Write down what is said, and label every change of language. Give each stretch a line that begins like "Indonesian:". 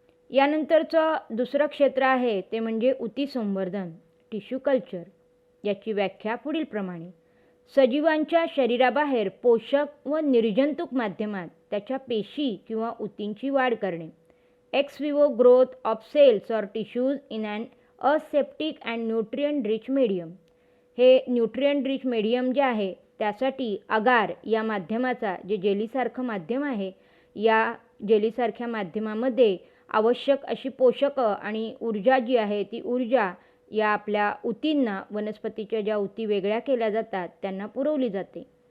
Marathi: यानंतरचं दुसरं क्षेत्र आहे ते म्हणजे ऊती संवर्धन, टिश्यू कल्चर. याची व्याख्या पुढील प्रमाणे. सजीवांच्या शरीराबाहेर पोषक व निर्जंतुक माध्यमात त्याच्या पेशी किंवा ऊतींची वाढ करणे.
English: Ex vivo growth of cells or tissues in an aseptic and nutrient rich medium.
Marathi: हे न्यूट्रिएंट रिच मीडियम जे आहे त्यासाठी अगार या माध्यमाचा, जे जेलीसारखं माध्यम आहे, या जेलीसारख्या माध्यमामध्ये आवश्यक अशी पोषकं आणि ऊर्जा जी आहे ती ऊर्जा या आपल्या ऊतींना, वनस्पतीच्या ज्या ऊती वेगळ्या केल्या जातात त्यांना पुरवली जाते.